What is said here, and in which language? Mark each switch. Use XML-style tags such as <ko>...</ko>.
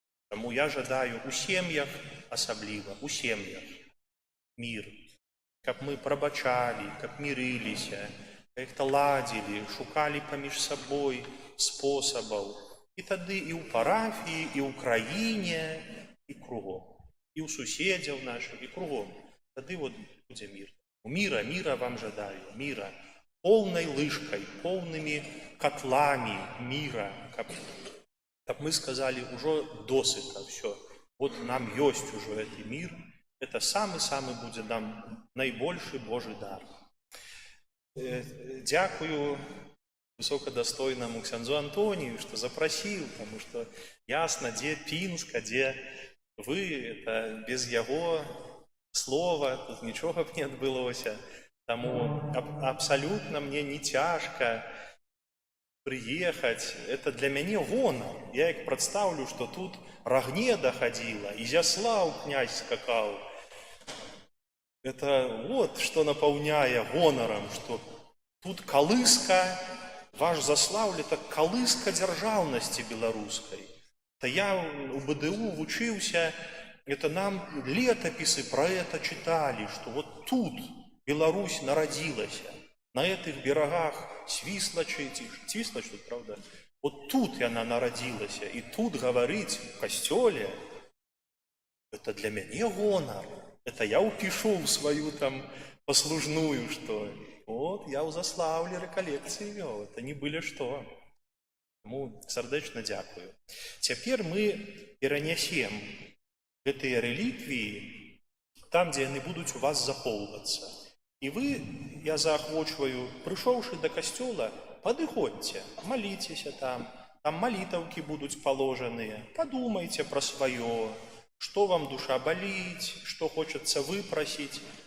<be>Таму я жадаю у сем'ях, асабліва у сем'ях, мір, каб мы прабачалі, каб мірыліся, как-то ладзілі, шукалі паміж сабой спосабаў. І тады і ў парафіі, і ў краіне, і кругом. І ў суседзяў нашых, і кругом. Тады вот будзе мір. Міра, міра вам жадаю, міра. Поўнай лыжкай, поўнымі котлами міра, каб мы сказалі, ужо досыта, все. Вот нам ёсць ужо гэты мір. Это самы-самы будзе нам найбольшы Божий дар. Дзякую высокадастойнаму ксяндзу Антонію, што запрасіў, таму што ясна, дзе Пінск, а дзе вы, это без яго слова, тут нічога б не адбылося. Таму абсалютна мне не цяжка прыехаць. Это для мяне гонар. Я як прадстаўлю, што тут Рагнеда хадзіла, Ізяслаў князь скакаў. Это вот што напаўняе гонарам, што тут калыска, ваш Заслаўль, это калыска дзяржаўнасці беларускай. То я у БДУ вучыўся,</be> <ru>это нам летапісы про это читали, что вот тут Беларусь народилась, на этих берегах Свислочи, Свислочь тут, правда? Вот тут она народилась, и тут говорить в костеле, это для меня гонор. Это я упишу в свою там послужную, что вот я у Заславлі реколекции вел, это не были что.</ru> <be>Тому сардэчна дзякую. Цяпер мы перанясем гэтыя рэліквіі там, дзе яны будуць у вас захоўвацца. І вы, я заахвочваю, прыйшоўшы да касцёла, падыходзьце, маліцеся там малітаўкі будуць паложаныя, падумайце пра сваё, што вам душа баліць, што хочацца выпрасіць.</be>